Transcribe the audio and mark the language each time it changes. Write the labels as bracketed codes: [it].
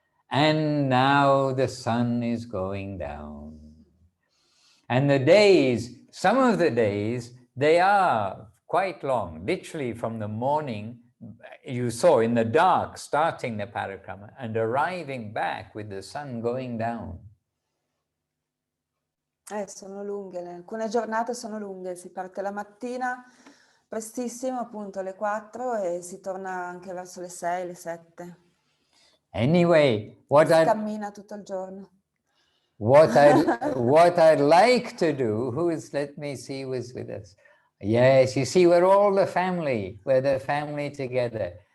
[en] And now the sun is going down. And the days, some of the days, they are quite long. Literally from the morning, you saw in the dark, starting the parikrama and arriving back with the sun going down. [it] Sono lunghe, alcune giornate sono lunghe, si parte la mattina prestissimo, appunto alle 4 e si torna anche verso le 6, le 7. [en] Anyway, [it] Si cammina tutto il giorno. [en] What I'd like to do, let me see who's with us. Yes, you see, we're all the family, we're the family together.